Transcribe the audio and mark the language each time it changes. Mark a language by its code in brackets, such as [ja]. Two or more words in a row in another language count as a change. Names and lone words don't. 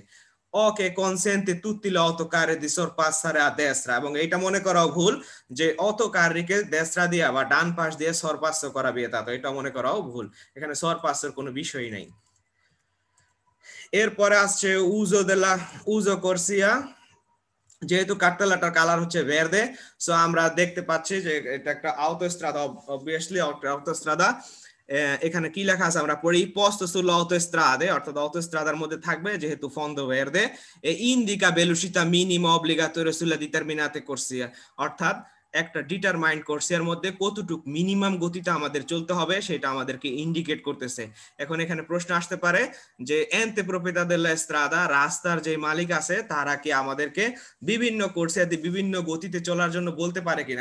[bn] ওকে [it] consente tutti le autocarre di sorpassare a destra, [bn] এবং এটা মনে করা ভুল যে অটোকারকে দেস্ট্রা দিয়ে বা ডান পাশ দিয়ে সরপাস করা বিয়েতা, তো এটা মনে করাও ভুল, এখানে সরপাসের কোনো বিষয়ই নাই। এরপরে আসছে উজো কোর্সিয়া, যেহেতু কাঠতলাটার কালার হচ্ছে ভেরদে, সো আমরা দেখতে পাচ্ছি যে এটা একটা autostrada, obviously autostrada। এখানে কি লেখা আছে আমরা পড়ি, [it] posto sulle autostrade, [bn] অর্থাৎ autostradaর মধ্যে থাকবে যেহেতু [it] fondo verde e indica velocità minima obbligatoria sulle determinate corsie, [bn] অর্থাৎ একটা ডিটারমাইন্ড করছে এর মধ্যে কতটুক মিনিমাম গতিতে আমাদের চলতে হবে সেটা আমাদেরকে ইন্ডিকেট করতেছে। এখন এখানে প্রশ্ন আসতে পারে যে [it] ente proprietà della strada, [bn] রাস্তার যে মালিক আছে তারা কি আমাদেরকে বিভিন্ন কোর্সিয়াতে বিভিন্ন গতিতে চলার জন্য বলতে পারে কিনা।